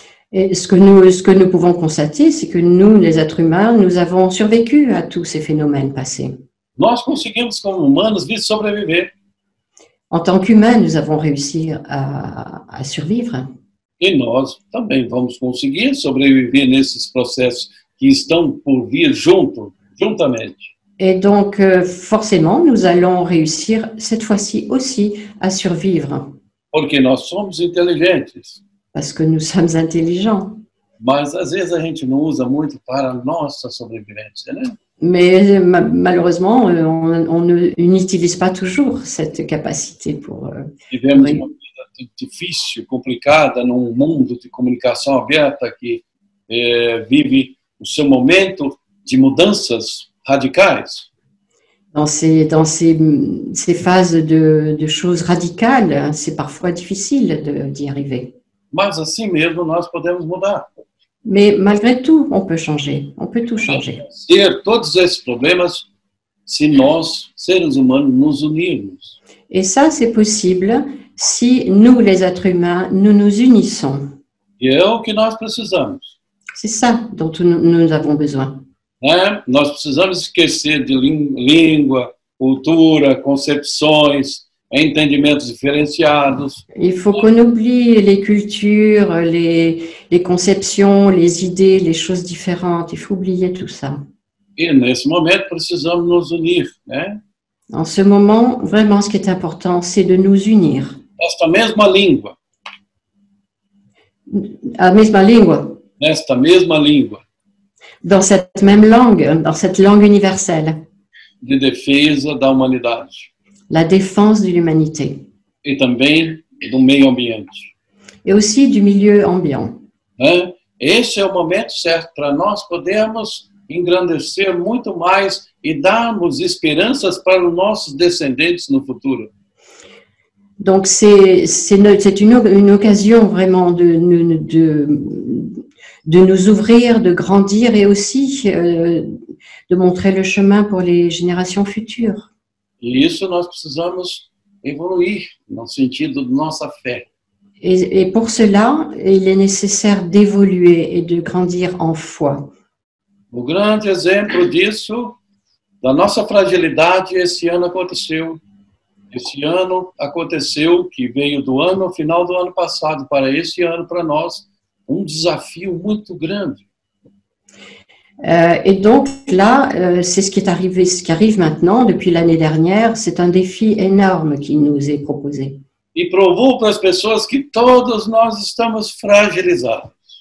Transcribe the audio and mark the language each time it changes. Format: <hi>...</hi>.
<fr>Et ce que nous pouvons constater, c'est que nous, les êtres humains, nous avons survécu à tous ces phénomènes passés.</fr> <pt>Nós conseguimos, como humanos, sobreviver.</pt> <fr>En tant qu'humains, nous avons réussi à survivre.</fr> <pt>E nós também vamos conseguir sobreviver nesses processos que estão por vir juntamente.</pt> <fr>Et donc, forcément, nous allons réussir cette fois-ci aussi à survivre.</fr> <pt>Porque nós somos inteligentes.</pt> <fr>Parce que nous sommes intelligents.</fr> <pt>Mas às vezes a gente não usa muito para a nossa sobrevivência, né?</pt> <fr>Mais malheureusement, on n'utilise pas toujours cette capacité pour...</fr> <pt>Vivemos uma vida difícil, complicada, num mundo de comunicação aberta que vive o seu momento de mudanças radicais.</pt> <fr>Dans ces phases de choses radicales, c'est parfois difficile d'y arriver.</fr> <pt>Mas assim mesmo nós podemos mudar.</pt> <fr>Mais malgré tout, on peut changer. On peut tout changer.</fr> <pt>Ter todos esses problemas se nós, seres humanos, nos unirmos.</pt> <fr>Et ça, c'est possible si nous, les êtres humains, nous nous unissons.</fr> <pt>E é o que nós precisamos.</pt> <fr>C'est ça dont nous avons besoin.</fr> <pt>Nós precisamos esquecer de língua, cultura, concepções, entendimentos diferenciados.</pt> <fr>Il faut qu'on oublie les cultures, les conceptions, les idées, les choses différentes. Il faut oublier tout ça.</fr> <pt>E nesse momento precisamos nos unir, né?</pt> <fr>En ce moment, vraiment, ce qui est important, c'est de nous unir.</fr> <pt>Nesta mesma língua, A mesma língua, nesta mesma língua</pt> <fr>dans cette même langue, dans cette langue universelle,</fr> <pt>de defesa da humanidade</pt> <fr>la défense de l'humanité</fr> <pt>e também do meio ambiente,</pt> <fr>et aussi du milieu ambiant.</fr> <pt>né? Esse é o momento certo para nós podermos engrandecer muito mais e darmos esperanças para os nossos descendentes no futuro.</pt> <fr>Donc, c'est une occasion vraiment de nous ouvrir, de grandir et aussi de montrer le chemin pour les générations futures.</fr> <pt>E isso nós precisamos evoluir no sentido de nossa fé.</pt> <fr>Et pour cela, il est nécessaire d'évoluer et de grandir en foi.</fr> <pt>O grande exemplo disso, da nossa fragilidade, esse ano aconteceu. Esse ano aconteceu que veio do ano, final do ano passado, para esse ano, para nós, desafio muito grande.</pt> <fr>Et donc là, c'est ce qui arrive maintenant depuis l'année dernière. C'est un défi énorme qui nous est proposé.</fr> <pt>E provou para as pessoas que todos nós estamos fragilizados.</pt>